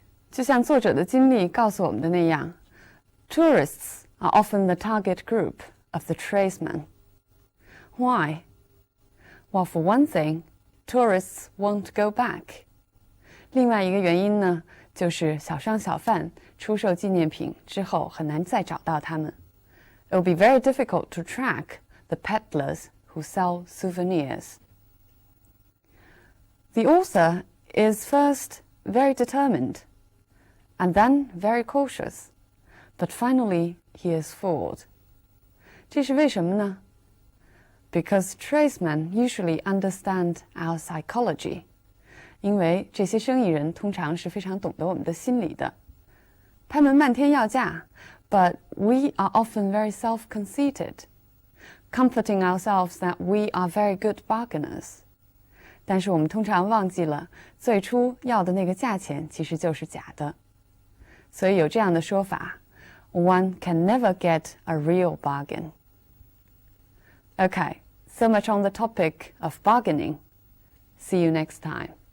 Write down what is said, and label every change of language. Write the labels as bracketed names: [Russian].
[Chinese] 就像作者的经历告诉我们的那样 [English] ，tourists are often the target group of the tradesmen. Why? Well, for one thing, tourists won't go back. [Chinese] 另外一个原因呢，就是小商小贩出售纪念品之后很难再找到他们。 [English] It will be very difficult to track the peddlers who sell souvenirs. The author is first very determined, and then very cautious, but finally he is fooled. [Chinese] 这是为什么呢？ [English] Because tradesmen usually understand our psychology. [Chinese] 因为这些生意人通常是非常懂得我们的心理的。他们漫天要价 [English] but we are often very self-conceited, comforting ourselves that we are very good bargainers. [Chinese] 但是我们通常忘记了，最初要的那个价钱其实就是假的。所以有这样的说法 [English] ，One can never get a real bargain. Okay, so much on the topic of bargaining. See you next time.